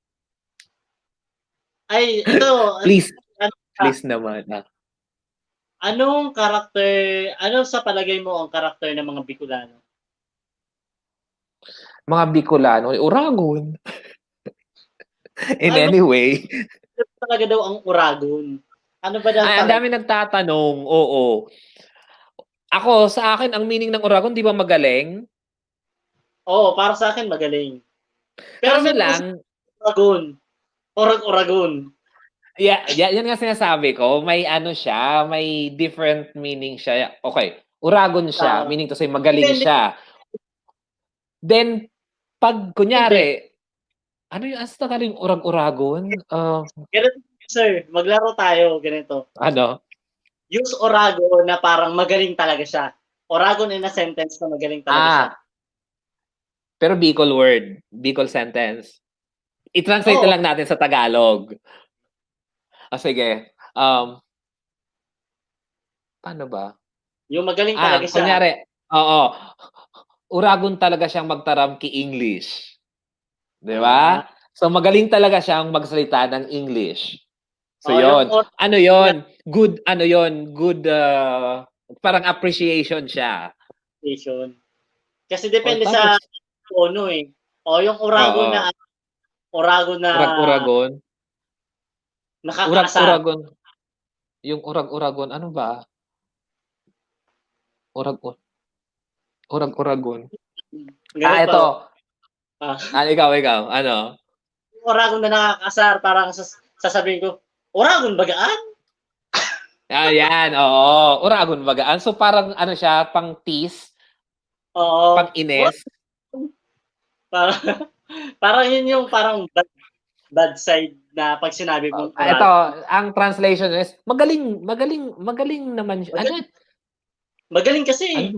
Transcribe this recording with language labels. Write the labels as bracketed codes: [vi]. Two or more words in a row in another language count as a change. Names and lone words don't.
[tl] Ay, ito. [en] Please. Please [tl] naman. Anong karakter, sa palagay mo ang karakter ng mga Bicolano? Mga Bicolano, Uragon. [en] In any way. [tl] Talaga daw ang Uragon. Ano ba daw? Ang dami nagtatanong. Oo. Ako, sa akin, ang meaning ng Uragon, di ba magaling? Oo, para sa akin magaling. Pero kasi lang, Uragon. Uragon. Yeah, yan nga sinasabi ko. May siya, may [en] different meaning [tl] siya. Okay, Uragon siya, [en] meaning to say [tl] magaling siya. Then, pag kunyari, ano yung galing Uragon? Ganito, sir, maglaro tayo, ganito. Ano? Use Uragon na parang magaling talaga siya. Uragon [en] in a sentence [tl] na magaling talaga siya. Pero Bicol word, Bicol sentence. I-translate na lang natin sa Tagalog. Sige. Paano ba? Yung magaling talaga siya. Kunyari, Uragon talaga siyang magtaramki English. Di ba? So, magaling talaga siyang magsalita ng English. So, yun. Ano yun? Good, Good, parang appreciation siya. Appreciation. Kasi depende sa tono eh. Yung Uragon na Uragon. Nakakasar. Uragon. Yung Uragon, ano ba? Uragon. Ito. Ikaw. Ano? Uragon na nakakasar, parang sasabihin ko, Uragon bagaan? Yan, oo. Uragon bagaan. So parang siya, pang tease. Oo. Pang ines. Parang yun yung parang bad side na pag sinabi mo. Ito, ang [en] translation is, [tl] magaling naman siya. Magaling kasi.